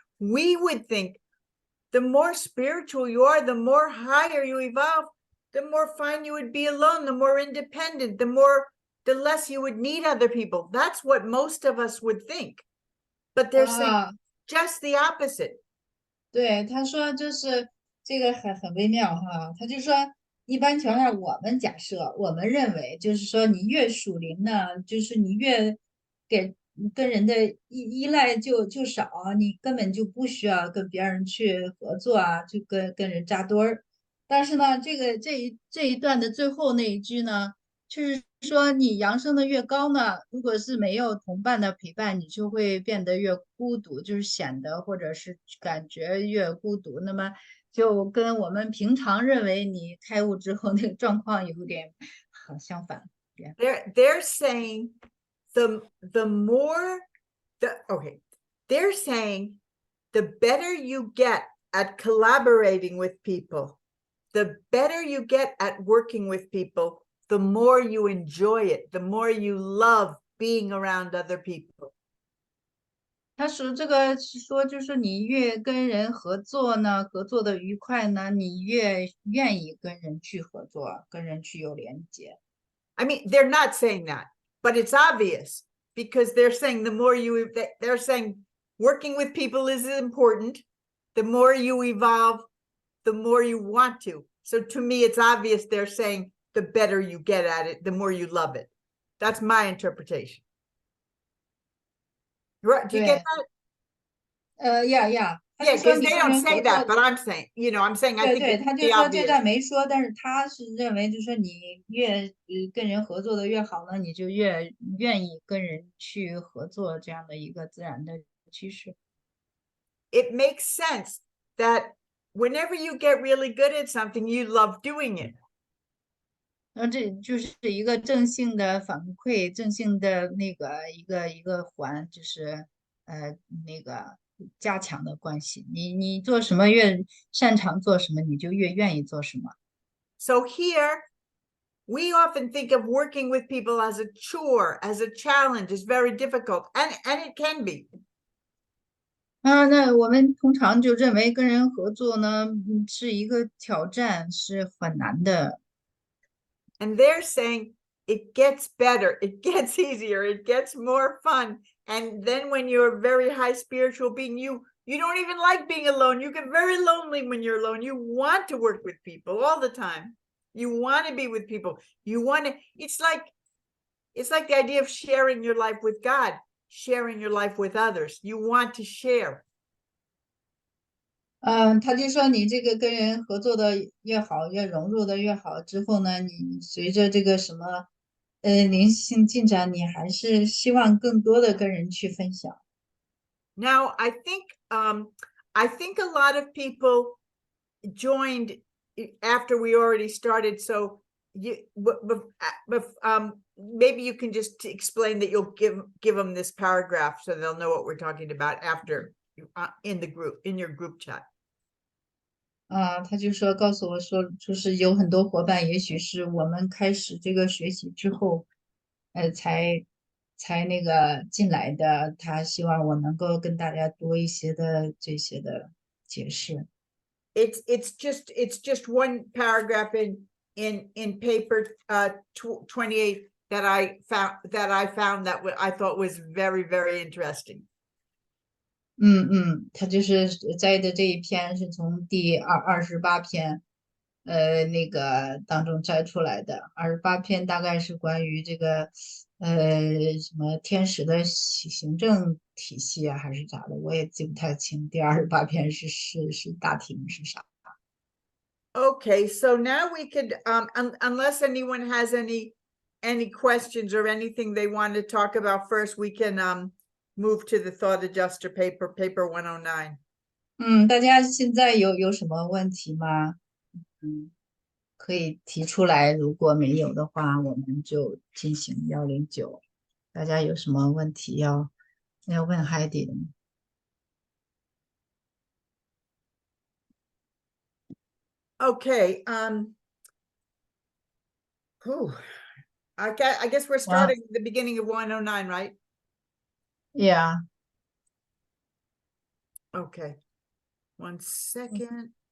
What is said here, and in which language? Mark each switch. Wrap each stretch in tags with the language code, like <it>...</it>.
<en>We would think the more spiritual you are, the more higher you evolve, the more fine you would be alone, the more independent, the less you would need other people. That's what most of us would think. But they're saying just the opposite.</en> <zh>对，他说就是这个很微妙哈，他就说一般情况下，我们假设我们认为就是说你越属灵呢，就是你越跟人的依赖就少，你根本就不需要跟别人去合作啊，就跟人扎堆儿。但是呢，这一段的最后那一句呢，就是说你扬升的越高呢，如果是没有同伴的陪伴，你就会变得越孤独，就是显得或者是感觉越孤独。那么就跟我们平常认为你开悟之后那个状况有点相反。</zh> <en>They're saying the more they're saying the better you get at collaborating with people, the better you get at working with people, the more you enjoy it, the more you love being around other people.</en> <zh>他说这个是说，就是你越跟人合作呢，合作的愉快呢，你越愿意跟人去合作，跟人去有连接。</zh> <en>I mean, they're not saying that, but it's obvious because they're saying they're saying working with people is important. The more you evolve, the more you want to. So to me, it's obvious they're saying the better you get at it, the more you love it. That's my interpretation. Right? Do you get that? Yeah. Yeah, because they don't say that, but I'm saying, I'm saying I think</en> <zh>对，</zh> <en>it's</en> <zh>他就说这</zh> <en>obvious.</en> <zh>段没说，但是他是认为，就是说你越跟人合作的越好呢，你就越愿意跟人去合作，这样的一个自然的趋势。</zh> <en>It makes sense that whenever you get really good at something, you love doing it.</en> <zh>然后这就是一个正性的反馈，正性的那个一个环，就是那个加强的关系。你做什么越擅长做什么，你就越愿意做什么。</zh> <en>So here, we often think of working with people as a chore, as a challenge, is very difficult, and it can be.</en> <zh>那我们通常就认为跟人合作呢，是一个挑战，是很难的。</zh> <en>And they're saying it gets better, it gets easier, it gets more fun. And then when you're a very high spiritual being, you don't even like being alone. You get very lonely when you're alone. You want to work with people all the time. You want to be with people. It's like the idea of sharing your life with God, sharing your life with others. You want to share.</en> <zh>他就说你这个跟人合作的越好，越融入的越好之后呢，你随着这个什么灵性进展，你还是希望更多的跟人去分享。</zh> <en>Now, I think a lot of people joined after we already started. So maybe you can just explain that you'll give them this paragraph so they'll know what we're talking about after in your group chat.</en> <zh>他就说告诉我说，就是有很多伙伴，也许是我们开始这个学习之后，才那个进来的。他希望我能够跟大家多一些的这些的解释。</zh> <en>It's just one paragraph in paper 28 that I found that I thought was very, very interesting.</en> <zh>他就是摘的这一篇是从第28篇，那个当中摘出来的。 28篇大概是关于这个，什么天使的行政体系啊，还是咋的，我也记不太清。第28篇是大题目是啥？</zh> <en>Okay, so now we could, unless anyone has any questions or anything they want to talk about first, we can move to the thought adjuster paper 109.</en> <zh>大家现在有什么问题吗？可以提出来，如果没有的话，我们就进行109。大家有什么问题要问海底的吗？</zh> <en>Okay, I guess we're starting at the beginning of 109, right? Yeah. Okay, 1 second.</en>